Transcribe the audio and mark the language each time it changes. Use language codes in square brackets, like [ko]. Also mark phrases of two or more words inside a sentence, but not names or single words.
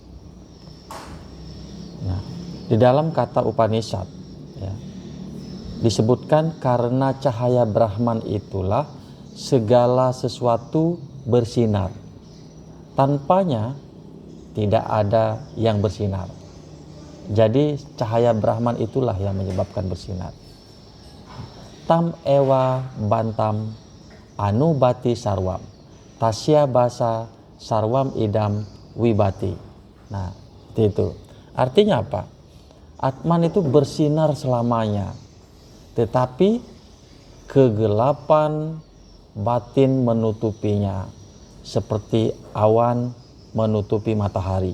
[id] Nah, di dalam kata Upanishad ya, disebutkan karena cahaya Brahman itulah segala sesuatu bersinar. Tanpanya tidak ada yang bersinar. Jadi cahaya Brahman itulah yang menyebabkan bersinar. [sa] Tam ewa bantam anubati sarwam tasya basa sarwam idam wibati. [id] Nah, itu artinya apa? Atman itu bersinar selamanya, tetapi kegelapan batin menutupinya seperti awan menutupi matahari.